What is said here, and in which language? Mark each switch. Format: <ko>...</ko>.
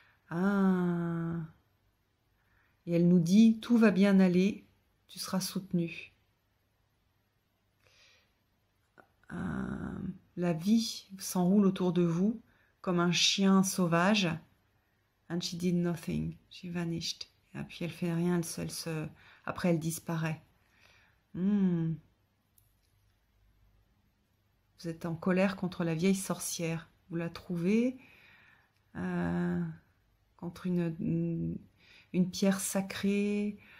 <fr>Ah... Et elle nous dit, tout va bien aller, tu seras soutenu. La vie s'enroule autour de vous comme un chien sauvage.</fr> <en>And she did nothing, she vanished.</en> <fr>Et puis elle fait rien, après elle disparaît. Vous êtes en colère contre la vieille sorcière. Vous la trouvez contre une pierre sacrée.</fr>